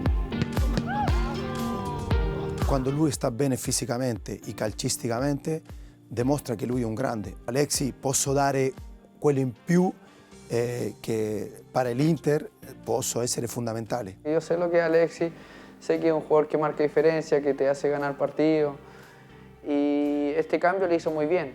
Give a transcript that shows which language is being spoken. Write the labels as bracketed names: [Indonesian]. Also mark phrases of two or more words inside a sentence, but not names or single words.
[Italian] Quando lui sta bene fisicamente e calcisticamente, dimostra che lui è un grande. Alexis posso dare quello in più che para l'Inter posso essere fondamentale. [Spanish] Yo sé lo que es Alexis, sé que es un jugador que marca diferencia, que te hace ganar partidos y este cambio le hizo muy bien.